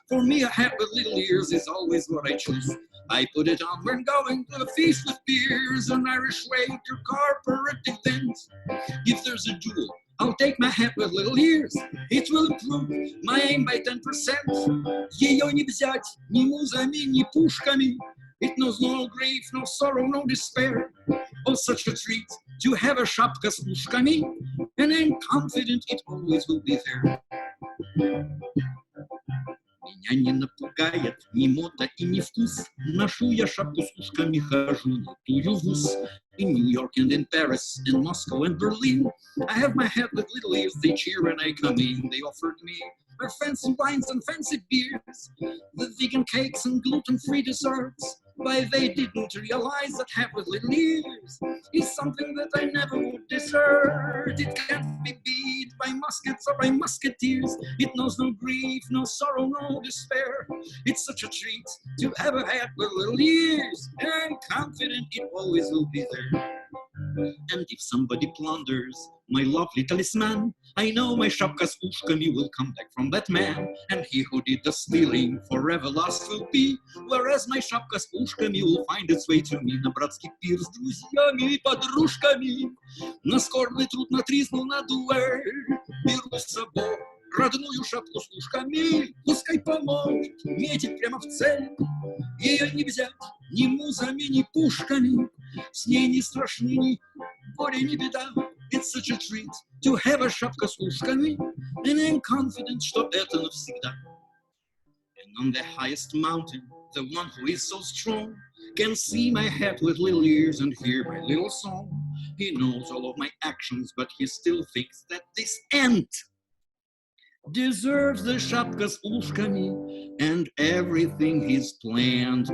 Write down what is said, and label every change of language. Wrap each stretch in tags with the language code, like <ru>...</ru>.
<en>For me, a hat with little ears is always what I choose. I put it on when going to a feast with peers, an Irish wake or corporate event. If there's a duel, I'll take my hat with little ears. It will improve my aim by 10%.</en> <ru>Ее не взять ни музами, ни пушками.</ru> <en>It knows no grief, no sorrow, no despair. Oh, such a treat to have a</en> <ru>шапка с ушками,</ru> <en>and I'm confident it always will be there.</en> <ru>Меня не напугает ни мода и ни вкус. Ношу я шапку с ушками, хожу на тую вуз.</ru> <en>In New York and in Paris, in Moscow and Berlin, I have my hat with little ears, they cheer when I come in. They offered me their fancy wines and fancy beers, the vegan cakes and gluten-free desserts. Why, they didn't realize that hat with little ears is something that I never would desert. It can't be beat by muskets or by musketeers. It knows no grief, no sorrow, no despair. It's such a treat to have a hat with little ears, and I'm confident it always will be there. And if somebody plunders my lovely talisman, I know my</en> <ru>шапка с ушками</ru> <en>will come back from that man, and he who did the stealing forever lost will be, whereas my шапка с ушками will find its way to me.</en> <ru>На братский пир с друзьями и подружками, на скорбный труд, на тризну, на дуэль. Беру с собой родную шапку с ушками, пускай поможет метить прямо в цель. Ее не взять ни музами, ни пушками, с ней не страшны ни горе, ни беда.</ru> <en>It's such a treat to have a</en> <ru>шапка с ушками,</ru> <en>and I'm confident,</en> <ru>что это навсегда.</ru> <en>And on the highest mountain, the one who is so strong can see my hat with little ears and hear my little song. He knows all of my actions, but he still thinks that this ant deserves the</en> <ru>шапка с ушками,</ru> <en>and everything he's planned.</en>